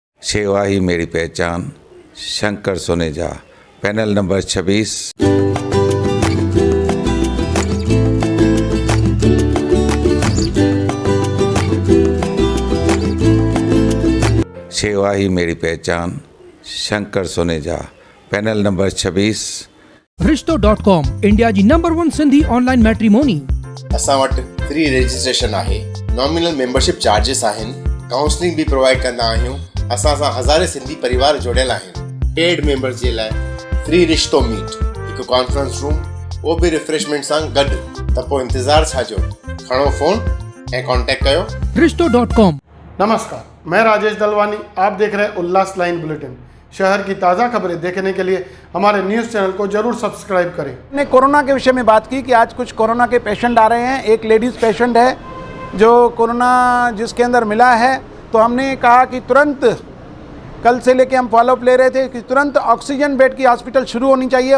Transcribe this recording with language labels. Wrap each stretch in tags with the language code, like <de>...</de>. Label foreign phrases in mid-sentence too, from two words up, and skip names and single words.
<hi>सेवा ही मेरी पहचान, शंकर सोनेजा,</hi> <en>panel number</en> <hi>26। सेवा ही मेरी पहचान, शंकर सोनेजा,</hi> <en>panel number</en> <hi>26।</hi> <sd>रिश्तो.com इंडिया जी नंबर 1 सिंधी</sd> <en>online matrimony.</en> <sd>असां वटि</sd> <en>free registration</en> <sd>आहे,</sd> <en>nominal membership charges</en> <sd>आहिनि, काउंसलिंग भी प्रोवाइड कंदा आहियूं। असां सां हज़ारे सिंधी परिवार जुड़ियल आहिनि।</sd> <en>paid members</en> <sd>जे लाइ फ्री रिश्तो मीट, हिकु</sd> <en>conference room,</en> <sd>वो भी रिफ्रेशमेंट सां गॾु। त पोइ इंतज़ार छा जो, खणो फ़ोन ऐं कॉन्टेक्ट कयो। रिश्तो.com।</sd> <hi>नमस्कार, मैं राजेश दलवानी, आप देख रहे हैं उल्लास लाइन बुलेटिन। शहर की ताज़ा खबरें देखने के लिए हमारे न्यूज़ चैनल को जरूर सब्सक्राइब करें। ने कोरोना के विषय में बात की कि आज कुछ कोरोना के पेशेंट आ रहे हैं। एक</hi> <en>ladies patient</en> <hi>है जो कोरोना जिसके अंदर मिला है, तो हमने कहा कि तुरंत, कल से लेके हम फॉलोअप ले रहे थे कि तुरंत</hi> <en>oxygen bed</en> <hi>की हॉस्पिटल शुरू होनी चाहिए।</hi>